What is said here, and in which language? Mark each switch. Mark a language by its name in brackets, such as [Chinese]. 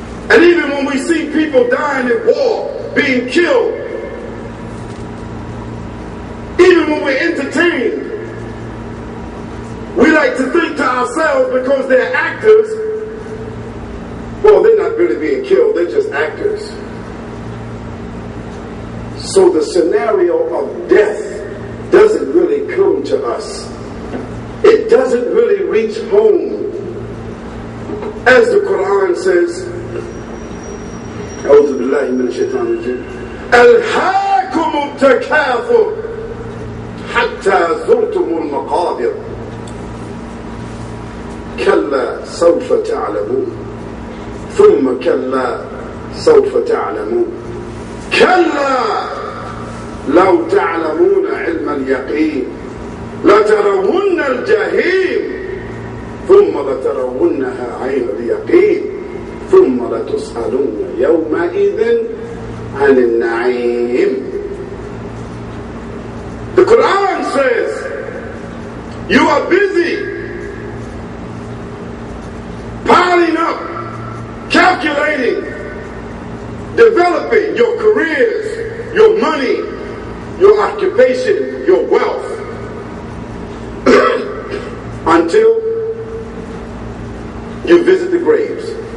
[English] And even when we see people dying in war, being killed, even when we're entertained, we like to think to ourselves, because they're actors, well, they're not really being killed, they're just actors. So the scenario of death doesn't really come to us. It doesn't really reach home. As the Quran says, [Arabic] أعوذ بالله من الشيطان الرجيم ألهاكم التكاثر حتى زرتم المقابر كلا سوف تعلمون ثم كلا سوف تعلمون كلا لو تعلمون علم اليقين لترون الجحيم ثم لترونها عين اليقين ثم لتسألون يومئذ عن النعيم. [English] The Quran says you are busy piling up, calculating, developing your careers, your money, your occupation, your wealth until you visit the graves.